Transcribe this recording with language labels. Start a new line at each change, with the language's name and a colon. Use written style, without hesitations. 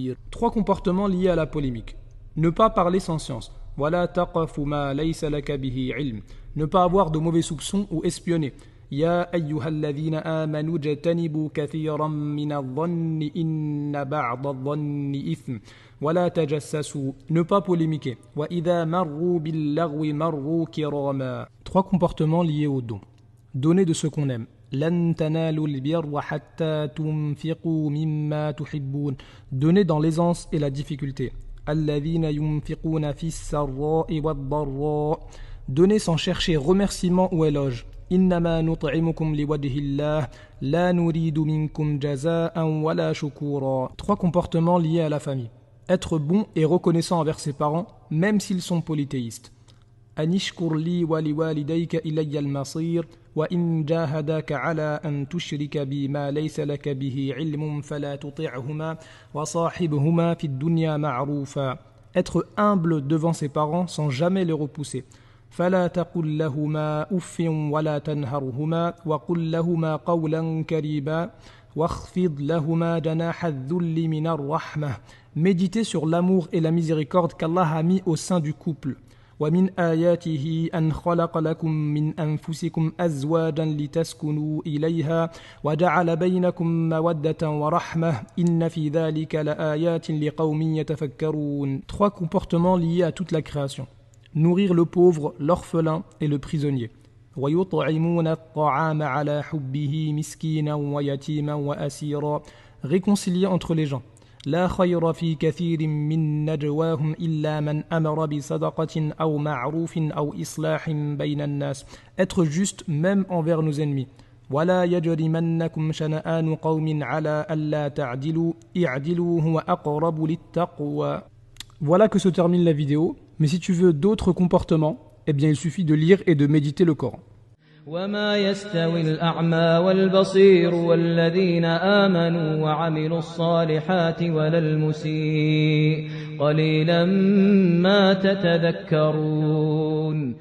French: 3 comportements liés à la polémique. Ne pas parler sans science. Ne pas avoir de mauvais soupçons ou espionner.
Arabic: يا أيها الذين آمنوا اجتنبوا كثيرا من الظن إن بعض الظن إثم ولا تجسسوا.
French: Ne pas polémiquer.
Arabic: وإذا مروا باللغو مروا كراما.
French: 3 comportements liés au don. Donner de ce qu'on aime.
Arabic: لن تنالوا البر حتى تنفقوا مما تحبون.
French: Donner dans l'aisance et la difficulté.
Arabic: الذين ينفقون في السراء والضراء.
French: Donner sans chercher remerciement ou éloge.
Arabic: إنما نطعمكم لوجه الله لا نريد منكم جزاء ولا شكورا.
French: 3 comportements liés à la famille. Être bon et reconnaissant envers ses parents, même s'ils sont polythéistes.
Arabic: أن اشكر لي ولوالديك إلي المصير وإن جاهداك على أن تشرك بي ما ليس لك به علم فلا تطعهما وصاحبهما في الدنيا معروفا.
French: Être humble devant ses parents sans jamais les repousser.
Arabic: فلا تقل لهما أف ولا تنهرهما وقل لهما قولا كريما واخفض لهما جناح الذل من الرحمة.
French: Méditer sur l'amour et la miséricorde qu'Allah a mis au sein du couple.
Arabic: ومن آياته أن خلق لكم من أنفسكم أزواجا لتسكنوا إليها وجعل بينكم مودة ورحمة إن في ذلك لآيات لقوم يتفكرون.
French: 3 comportements liés à toute la création. Nourrir le pauvre, l'orphelin et le prisonnier.
Arabic: ويطعمون الطعام على حبه مسكينا ويتيما وأسيرا.
French: Réconcilier entre les gens.
Arabic: لا خير في كثير من نجواهم إلا من أمر بصدقة أو معروف أو إصلاح بين الناس.
French: Être juste même envers nos ennemis.
Arabic: ولا يجرمنكم شنآن قوم على ألا تعدلوا اعدلوا هو أقرب للتقوى.
French: Voilà que se termine la vidéo. Mais si tu veux d'autres comportements, eh bien il suffit de lire et de méditer le Coran.
Arabic: وما يستوي الأعمى والبصير والذين آمنوا وعملوا الصالحات ولا المسيء قليلا ما تتذكرون.